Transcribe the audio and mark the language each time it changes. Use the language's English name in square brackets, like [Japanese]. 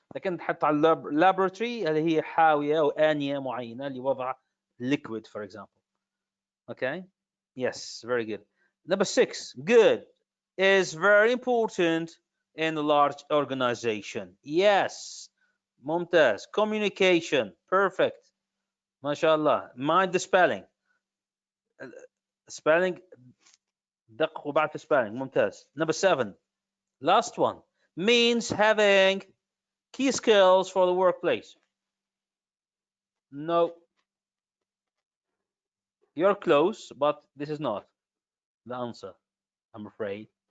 [Arabic] لكن تحط على laboratory اللي هي حاوية أو آنية معينة لوضع liquid, [English] for example. Okay. Yes, very good. Number 6. Good is very important in a large organization. Yes. ممتاز. Communication. Perfect. [Arabic] ما شاء الله. [English] Mind the spelling. [Arabic] Spelling دققوا بعد في spelling. [English] ممتاز. Number 7. Last one. Means having key skills for the workplace. No. You're close, but this is not the answer, I'm afraid.